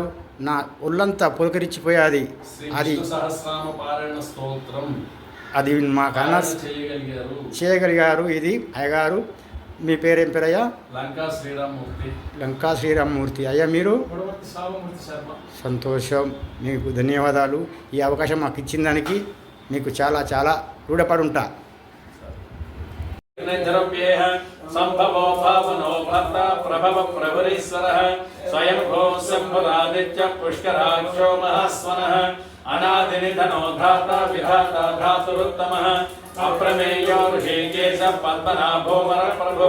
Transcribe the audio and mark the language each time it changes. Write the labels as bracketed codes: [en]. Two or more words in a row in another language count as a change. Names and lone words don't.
[te] నా ఒళ్ళంతా పులకరించిపోయాది. అది మా కన్నా చేయగలిగారు. ఇది అయ్యగారు. మీ పేరేం పేరయ్యా? లంకా శ్రీరామ్మూర్తి. అయ్యా మీరు? సంతోషం, మీకు ధన్యవాదాలు. ఈ అవకాశం మాకు ఇచ్చిన దానికి మీకు చాలా చాలా రుణపడి ఉంటా. [sa] संभवो भावनो भर्ता प्रभव प्रभुरीश्वरः स्वयं भो शम्भुरादित्य पुष्कराक्षो महास्वनः अनादिनिधनो धाता विधाता धातुरुत्तमः अप्रमेयो ऋषिकेश पद्मनाभो वरप्रभुः